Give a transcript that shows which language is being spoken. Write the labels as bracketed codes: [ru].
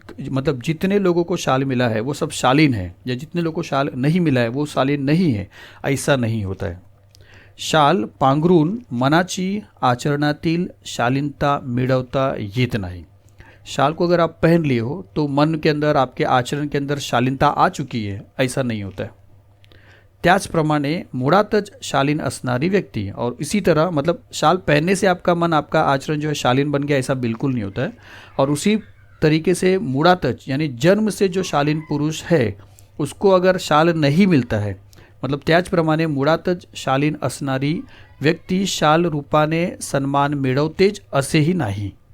[hi] मतलब जितने लोगों को शाल मिला है वो सब शालीन है, या जितने लोगों को शाल नहीं मिला है वो शालीन नहीं है, ऐसा नहीं होता है। [mr] शाल पांघरून मनाची आचरणातील शालीनता मिळवता येत नाही। [hi] शाल को अगर आप पहन लिए हो तो मन के अंदर, आपके आचरण के अंदर शालीनता आ चुकी है, ऐसा नहीं होता है। [mr] त्याचप्रमाणे मुळातच शालीन असणारी व्यक्ति, [hi] और इसी तरह मतलब शाल पहनने से आपका मन, आपका आचरण जो है शालीन बन गया, ऐसा बिल्कुल नहीं होता है। और उसी तरीके से मुळातच यानी जन्म से जो शालीन पुरुष है उसको अगर शाल नहीं मिलता है, मतलब [mr] त्याचप्रमाणे मुळातच शालीन असणारी व्यक्ति शाल रूपाने सन्मान मिळवतेच असेही नाही।